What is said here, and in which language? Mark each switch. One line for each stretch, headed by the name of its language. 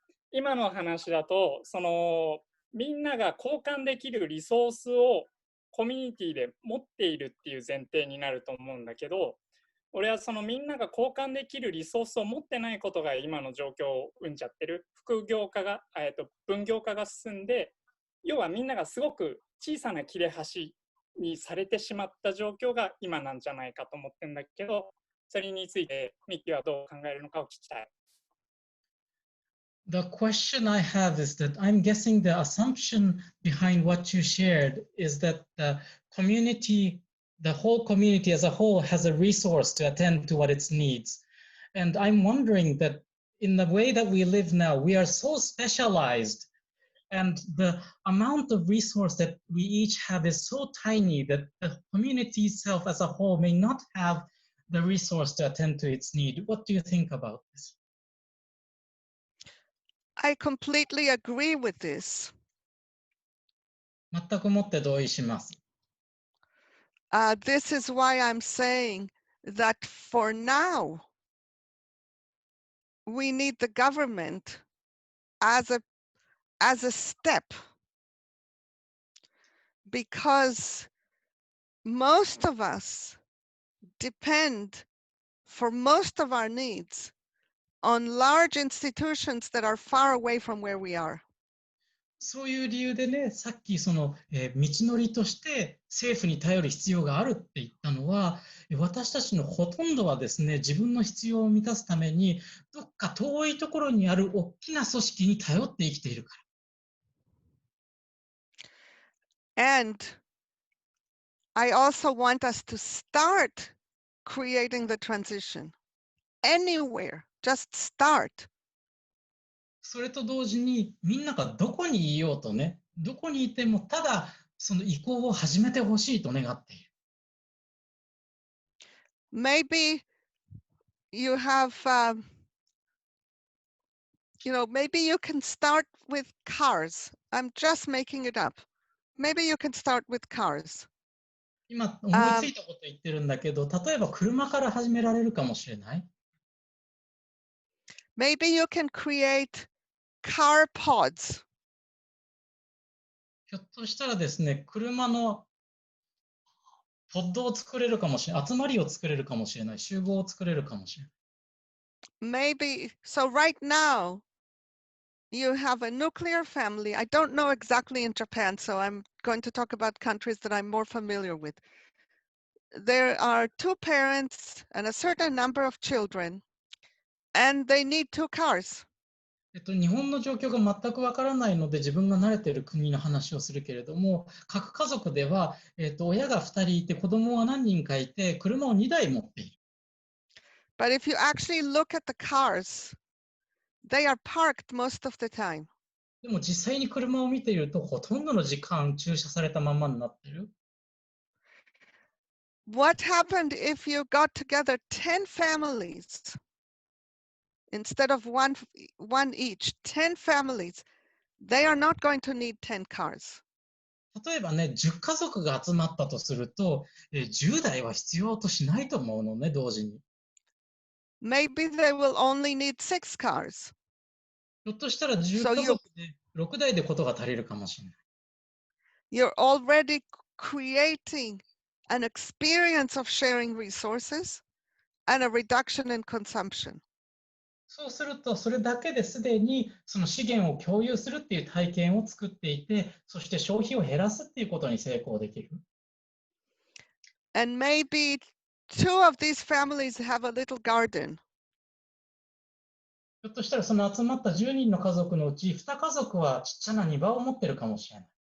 Japanese: 今の話だと、みんなが交換できるリソースをコミュニティで持っているっていう前提になると思うんだけど、俺はみんなが交換できるリソースを持ってないことが今の状況を生んじゃってる。副業化が、分業化が進んで、要はみんながすごく小さな切れ端にされてしまった状況が今なんじゃないかと思ってるんだけど、それについてミキはどう考えるのかを聞きたい。
English: The question I have is that I'm guessing the assumption behind what you shared is that the community, the whole community as a whole, has a resource to attend to what its needs. And I'm wondering that in the way that we live now, we are so specialized, and the amount of resource that we each have is so tiny that the community itself as a whole may not have the resource to attend to its need. What do you think about this? I completely agree with this.
Japanese: 全くもって同意します。
English: This is why I'm saying that for now, we need the government as a step, because most of us depend for most of our needs on large institutions that are far away from where we are.
Japanese: そういう理由でね、さっき道のりとして政府に頼る必要があるって言ったのは、私たちのほとんどはですね、自分の必要を満たすために、どっか遠いところにある大きな組織に頼って生きているから。
English: And I also want us to start creating the transition anywhere, just start.
Japanese: それと同時に、みんながどこにいようとね、どこにいても、ただその移行を始めてほしいと願っている。
English: Maybe you have, maybe you can start with cars. I'm just making it up. Maybe you can start with cars.
Japanese: 今思いついたこと言ってるんだけど、例えば車から始められるかもしれない。
English: Maybe you can create car pods.
Japanese: ひょっとしたらですね、車のポッドを作れるかもしれない、集まりを作れるかもしれない、集合を作れるかもしれない。
English: Maybe, so right now, you have a nuclear family. I don't know exactly in Japan, so I'm going to talk about countries that I'm more familiar with. There are two parents and a certain number of children, and they need two cars.
Japanese: 日本の状況が全くわからないので自分が慣れている国の話をするけれども、各家族では、親が2人いて子供が何人かいて車を2台持っている。
English: But if you actually look at the cars, they are parked most of the time.
Japanese: でも実際に車を見ているとほとんどの時間駐車されたままになっている。
English: What happened if you got together 10 families? Instead of one each, 10 families, they are not going to need 10 cars.
Japanese: 例えばね、10家族が集まったとすると、10台は必要としないと思うのね、同時に。
English: Maybe they will only need 6 cars.
Japanese: ひょっとしたら10家族で6台でことが足りるかもしれない。
English: You're already creating an experience of sharing resources and a reduction in consumption.
Japanese: そうすると、それだけですでにその資源を共有するっていう体験を作っていて、そして消費を減らすっていうことに成功できる。
English: And maybe 2 of these families have a little garden.
Japanese: ひょっとしたらその集まった10人の家族のうち2家族はちっちゃな庭を持ってるかもしれない。